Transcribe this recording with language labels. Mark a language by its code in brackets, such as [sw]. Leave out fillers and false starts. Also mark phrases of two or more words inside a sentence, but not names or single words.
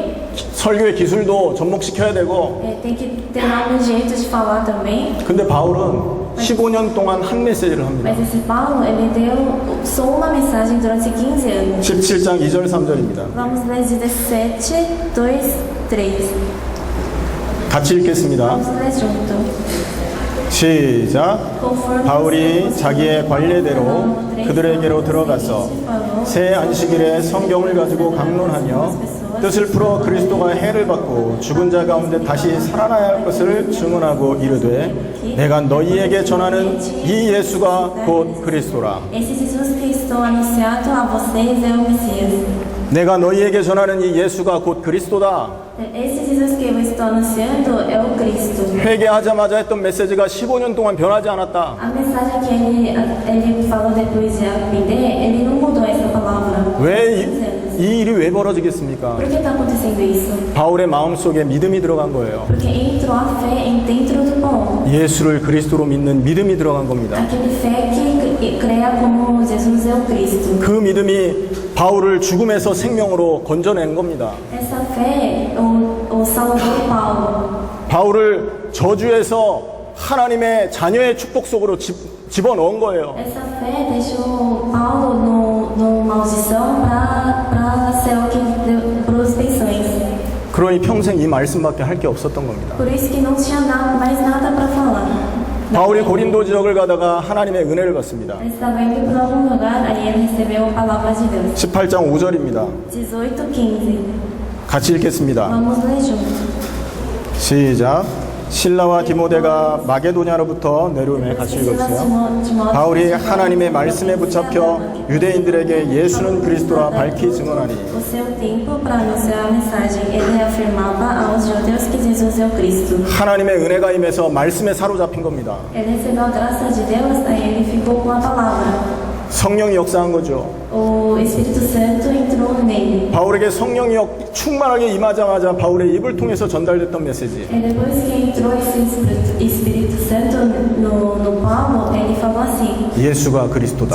[ko] 설교의 기술도 접목시켜야 되고 [pt] Tem que ter um jeito de falar também. [ko] 근데 바울은 15년 동안 한 메시지를 합니다. [pt] Mas esse Paulo, ele deu só uma mensagem durante 15 anos. [ko] 17장 2절 3절입니다. [pt] Vamos ler 17, 2, 3. [ko] 같이 읽겠습니다. [pt] Vamos ler junto. [ko] 시작. [pt] Conforme [ko] 바울이 자기의 관례대로 그들에게로 들어가서 새 안식일에 성경을 가지고 강론하며 뜻을 풀어 그리스도가 해를 받고 죽은 자 가운데 다시 살아나야 할 것을 증언하고 이르되 내가 너희에게 전하는 이 예수가 곧 그리스도라. [pt] Esse Jesus que estou anunciando a vocês é o Messias. [ko] 내가 너희에게 전하는 이 예수가 곧 그리스도다. [pt] Esse Jesus que eu estou anunciando é o Cristo. [ko] 회개하자마자 했던 메시지가 15년 동안 변하지 않았다. [pt] A mensagem que ele falou depois de arrepender, ele não mudou essa palavra. [ko] 왜 이 일이 왜 벌어지겠습니까? [pt] Por que está acontecendo isso? [ko] 바울의 마음속에 믿음이 들어간 거예요. [pt] Porque entrou a fé dentro do Paulo. [ko] 예수를 그리스도로 믿는 믿음이 들어간 겁니다. [pt] Aquele fé que crea como Jesus é o Cristo. [ko] 그 믿음이 바울을 죽음에서 생명으로 건져낸 겁니다. [pt] Essa fé o salvou Paulo. [ko] 바울을 저주에서 하나님의 자녀의 축복 속으로 집어넣은 거예요. [pt] Essa fé deixou Paulo no maldição para ser o que deu prospecções. [ko] 그러니 평생 이 말씀밖에 할 게 없었던 겁니다. [pt] Por isso que não tinha mais nada para falar. [ko] 바울이 고린도 지역을 가다가 하나님의 은혜를 받습니다. [pt] Ele estava indo para algum lugar, aí ele recebeu a palavra de Deus. [ko] 18장 5절입니다. [pt] 18:15. [ko] 같이 읽겠습니다. [pt] Vamos ler juntos. [ko] 시작. 실라와 디모데가 마게도냐로부터 내려오며 같이 읽었어요. 바울이 하나님의 말씀에 붙잡혀 유대인들에게 예수는 그리스도라 밝히 증언하니 [pt] O seu tempo para anunciar a mensagem, ele reafirmava aos judeus que Jesus é o Cristo. [ko] 하나님의 은혜가 임해서 말씀에 사로잡힌 겁니다. [pt] Ele recebeu a graça de Deus, aí ele ficou com a palavra. [ko] 성령이 역사한 거죠. [pt] O Espírito Santo entrou nele. [ko] 바울에게 성령이 충만하게 임하자마자 바울의 입을 통해서 전달됐던 메시지. [pt] E depois que entrou esse Espírito Santo no Paulo, ele falou assim: [ko] 예수가 그리스도다.